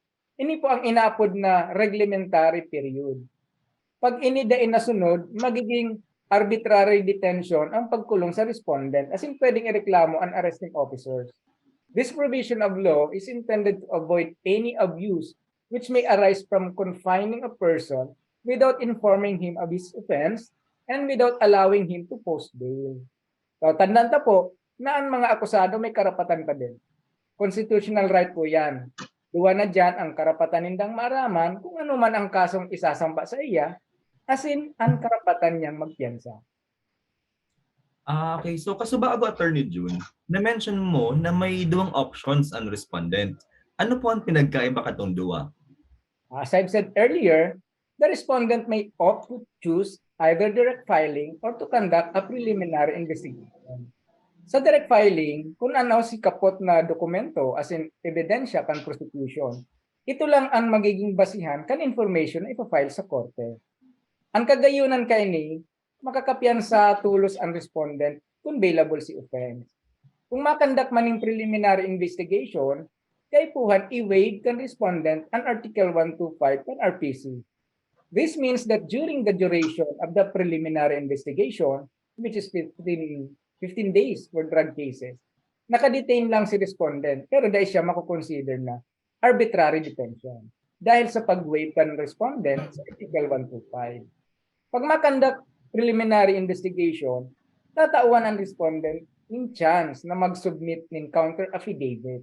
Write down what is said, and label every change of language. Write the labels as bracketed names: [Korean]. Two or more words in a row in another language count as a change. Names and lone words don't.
[Bikol] Ini po ang inaapod na reglementary period. Pag inidain na sunod, magiging [English] arbitrary detention [Bikol] ang pagkulong sa respondent, [English] as in [Bikol] pwedeng ireklamo ang [English] arresting officers. This provision of law is intended to avoid any abuse which may arise from confining a person without informing him of his offense and without allowing him to post bail. [Bikol] So, tandaan ta po na ang mga akusado may karapatan pa din. [English] Constitutional right [Bikol] po yan. Duwa na dyan ang karapatan nindang maraman kung ano man ang kasong isasamba sa iya, [English] as in, [Bikol] ang karapatan niyang magpiyansa. Okay, so kasubago Attorney June, na-mention mo na may duwang options ang respondent. Ano po ang pinagkaiba katong duwa? [English] As I've said earlier, the respondent may opt to choose either direct filing or to conduct a preliminary investigation. [Bikol] Sa [English] direct filing, [Bikol] kung ano si kapot na dokumento [English] as in [Bikol] ebidensya kan prosecution, ito lang ang magiging basihan kan information na ipafile sa korte. Ang kagayunan kay ni, makakapiyansa tulos ang respondent kung bailable si offense. Kung makandak maning [English] preliminary investigation, [Bikol] kay puhan i-waive kan respondent ang Article 125 kan RPC. [English] This means that during the duration of the preliminary investigation, which is 15 days for drug cases, [Bikol] nakadetain lang si respondent pero dahil siya makukonsider na [English] arbitrary detention [Bikol] dahil sa pag-waive kan respondent sa Article 125. Pag makandak [English] preliminary investigation, [Bikol] tatawan ang respondent ng chance na mag-submit ng [English] counter affidavit.